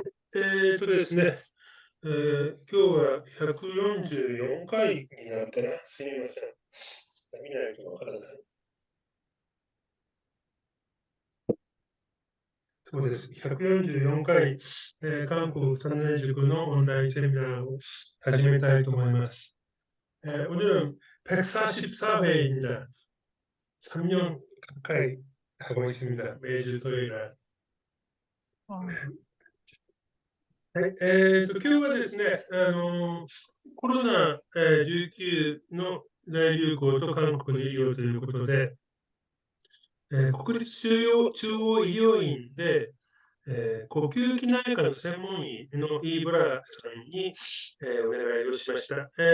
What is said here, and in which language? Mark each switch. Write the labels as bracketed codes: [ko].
[ja] ですね、今日は144回になったら、すみません。見ないとわからない。そうです。144回、韓国3年塾のオンラインセミナーを始めたいと思います。 [ko] 오늘은 144회입니다. 3년 가까이 하고 있습니다. 매주 토요일 날. [ja] はい、今日はですね、コロナ、19の大流行と韓国の医療ということで、国立中央医療院で、呼吸器内科の専門医のイーブラさんに、お願いをしました。